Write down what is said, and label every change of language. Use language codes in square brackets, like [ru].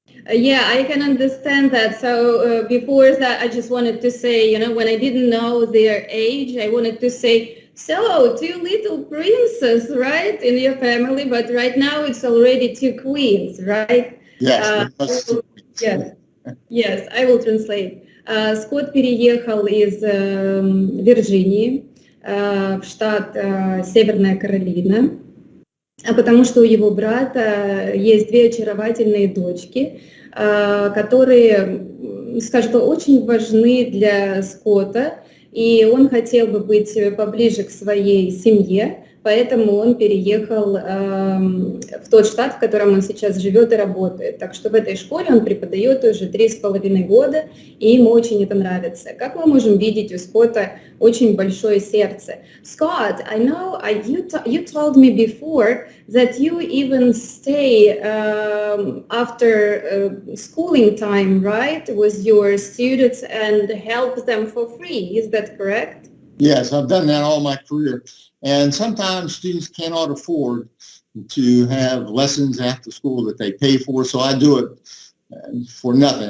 [en] Yeah, I can understand that. So before that, I just wanted to say, when I didn't know their age, I wanted to say, so 2 little princes, right, in your family, but right now it's already 2 queens, right? Yes. Yes, I will translate. [ru] Скотт переехал из Вирджинии в штат Северная Каролина, потому что у его брата есть 2 очаровательные дочки, которые, скажем, очень важны для Скотта, и он хотел бы быть поближе к своей семье, поэтому он переехал в тот штат, в котором он сейчас живет и работает. Так что в этой школе он преподает уже 3,5 года, и ему очень это нравится. Как мы можем видеть, у Скотта очень большое сердце. [en] Scott, I know you told me before that you even stay after schooling time, right, with your students and help them for free. Is that correct? Yes, I've done that all my career. And sometimes students cannot afford to have lessons after school that they pay for, so I do it for nothing.